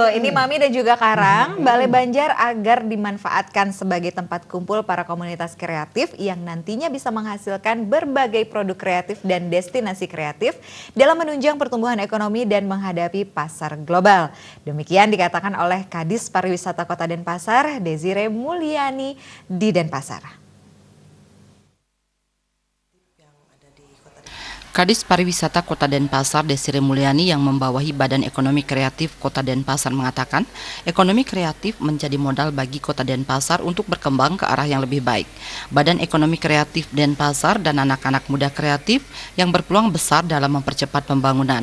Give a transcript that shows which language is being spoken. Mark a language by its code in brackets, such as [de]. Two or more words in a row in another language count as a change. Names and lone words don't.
[id] Ini Mami dan juga Karang, Balai Banjar agar dimanfaatkan sebagai tempat kumpul para komunitas kreatif yang nantinya bisa menghasilkan berbagai produk kreatif dan destinasi kreatif dalam menunjang pertumbuhan ekonomi dan menghadapi pasar global. Demikian dikatakan oleh Kadis Pariwisata Kota Denpasar, Desire Mulyani di Denpasar. Kadis Pariwisata Kota Denpasar Desire Mulyani yang membawahi Badan Ekonomi Kreatif Kota Denpasar mengatakan, ekonomi kreatif menjadi modal bagi Kota Denpasar untuk berkembang ke arah yang lebih baik. Badan Ekonomi Kreatif Denpasar dan anak-anak muda kreatif yang berpeluang besar dalam mempercepat pembangunan.